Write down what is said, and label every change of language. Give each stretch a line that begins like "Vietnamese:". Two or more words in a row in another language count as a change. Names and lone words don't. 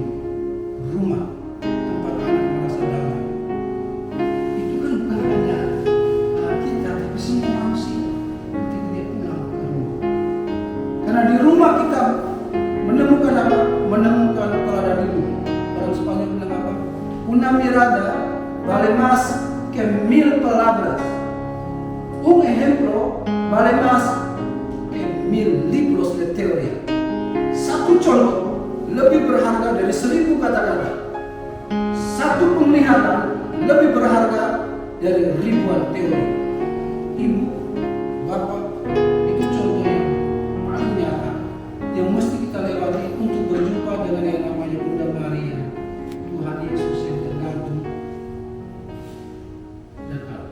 Indonesian: Rumah, tempat anak merasa damai. Itu kan bukan hanya kita, tapi semua manusia ketika dia pulang ke rumah. Karena di rumah kita menemukan apa? Menemukan teladan hidup. Orang Spanyol bilang apa?
Spanish: Una mirada vale más que 1000 palabras. Un ejemplo vale más que 1000 libros de teoría.
Indonesian: Satu contoh lebih berharga dari 1000 kata-kata. Satu penglihatan lebih berharga dari ribuan teori. Ibu, bapak, itu contoh yang paling nyata yang mesti kita lewati untuk berjumpa dengan yang namanya Bunda Maria, Tuhan Yesus yang tergantung dan Allah.